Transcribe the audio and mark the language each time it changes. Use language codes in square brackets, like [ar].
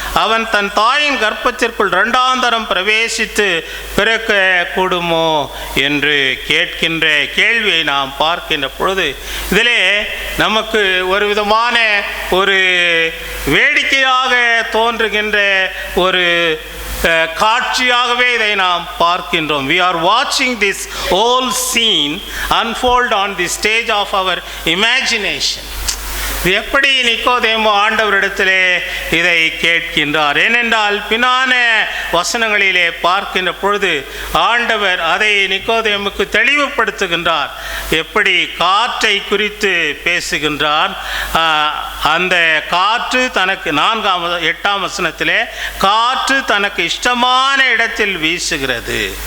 [ta] அவன் தன் தாயின் கர்ப்பத்திற்குள் 2ஆம் தரம் பிரவேசித்து பிறக்க கூடுமோ என்று கேட்கின்ற கேள்வியை நாம் பார்க்கின்ற பொழுது இதிலே நமக்கு ஒரு விதமான ஒரு வேடிக்கையாக தோன்றுகின்ற ஒரு காட்சியாகவே இதை நாம் பார்க்கின்றோம். [en] We are watching this whole scene unfold on the stage of our imagination. [ta] எப்படி நிக்கோதேமு ஆண்டவரிடத்திலே இதை கேட்கின்றார்? ஏனென்றால் பின்னான வசனங்களிலே பார்க்கின்ற பொழுது ஆண்டவர் அதை நிக்கோதேமுக்கு தெளிவுபடுத்துகின்றார். எப்படி காற்றை குறித்து பேசுகின்றார். அந்த காற்று தனக்கு 8ஆம் வசனத்திலே காற்று தனக்கு இஷ்டமான இடத்தில் வீசுகிறது.